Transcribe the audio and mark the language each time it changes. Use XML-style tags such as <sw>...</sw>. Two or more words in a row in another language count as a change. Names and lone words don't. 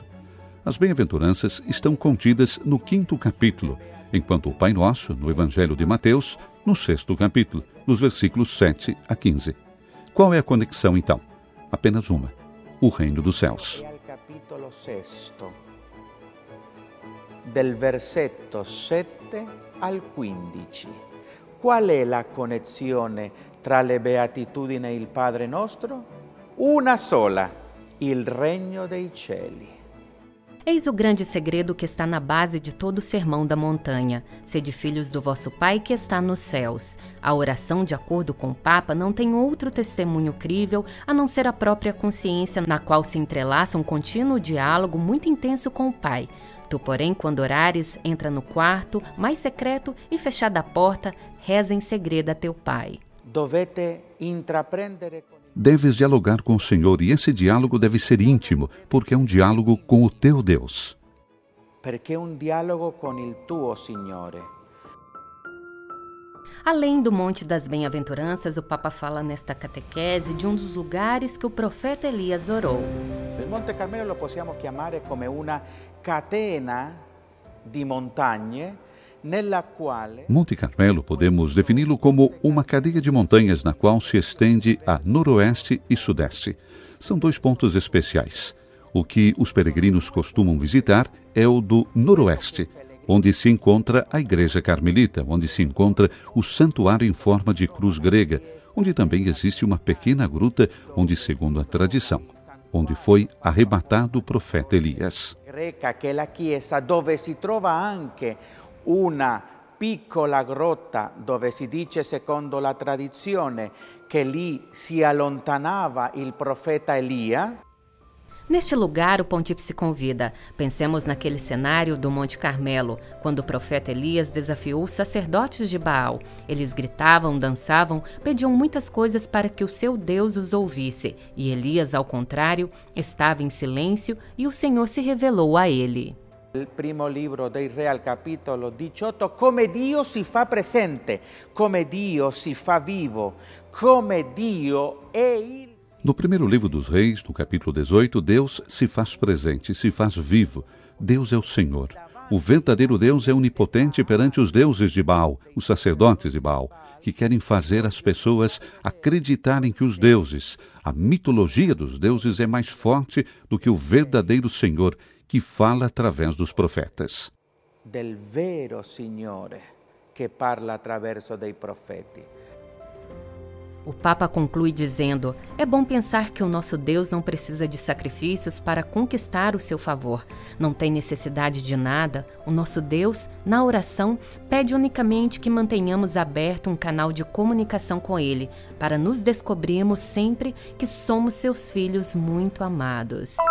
<pt>As bem-aventuranças estão contidas no 5º capítulo, enquanto o Pai Nosso, no Evangelho de Mateus, no 6º capítulo, nos versículos 7 a 15. Qual é a conexão, então? Apenas uma: o reino dos céus. Capítulo 6,</pt> <it>del versetto 7 al 15. Qual è la connessione tra le beatitudini e il Padre nostro? Una sola, il regno dei cieli.</it> <pt>Eis o grande segredo que está na base de todo o sermão da montanha. Sede filhos do vosso Pai que está nos céus. A oração, de acordo com o Papa, não tem outro testemunho crível a não ser a própria consciência, na qual se entrelaça um contínuo diálogo muito intenso com o Pai. Tu, porém, quando orares, entra no quarto, mais secreto, e fechada a porta, reza em segredo a teu Pai.</pt> <it>Dovete intraprendere.</it> <pt>Deves dialogar com o Senhor, e esse diálogo deve ser íntimo, porque é um diálogo com o teu Deus.</pt> <it>Perché è un dialogo con il tuo Signore.</it> <pt>Além do Monte das Bem-aventuranças, o Papa fala nesta catequese de um dos lugares que o profeta Elias orou.</pt> <it>Il Monte Carmelo lo possiamo chiamare come una catena di montagne nella quale</it> <pt>Monte Carmelo podemos defini-lo como uma cadeia de montanhas na qual se estende a noroeste e sudeste. São dois pontos especiais. O que os peregrinos costumam visitar é o do noroeste, onde se encontra a Igreja Carmelita, onde se encontra o santuário em forma de cruz grega, onde também existe uma pequena gruta onde, segundo a tradição, onde foi arrebatado o profeta Elias.</pt> <it>greca, che è la chiesa, dove si trova anche una piccola grotta dove si dice, secondo la tradizione, che lì si allontanava il profeta Elia.</it> <pt>Neste lugar, o pontífice convida. Pensemos naquele cenário do Monte Carmelo, quando o profeta Elias desafiou os sacerdotes de Baal. Eles gritavam, dançavam, pediam muitas coisas para que o seu Deus os ouvisse. E Elias, ao contrário, estava em silêncio e o Senhor se revelou a ele.</pt> <it>Il primo libro dei Re al capitolo 18, come Dio si fa presente, come Dio si fa vivo, come Dio è il...</it> <pt>No primeiro livro dos Reis, no capítulo 18, Deus se faz presente, se faz vivo. Deus é o Senhor. O verdadeiro Deus é onipotente perante os deuses de Baal, os sacerdotes de Baal, que querem fazer as pessoas acreditarem que os deuses, a mitologia dos deuses é mais forte do que o verdadeiro Senhor, que fala através dos profetas.</pt> <it>del vero Signore che parla attraverso dei profeti.</it> <pt>O Papa conclui dizendo: é bom pensar que o nosso Deus não precisa de sacrifícios para conquistar o seu favor. Não tem necessidade de nada. O nosso Deus, na oração, pede unicamente que mantenhamos aberto um canal de comunicação com Ele, para nos descobrirmos sempre que somos seus filhos muito amados.</pt>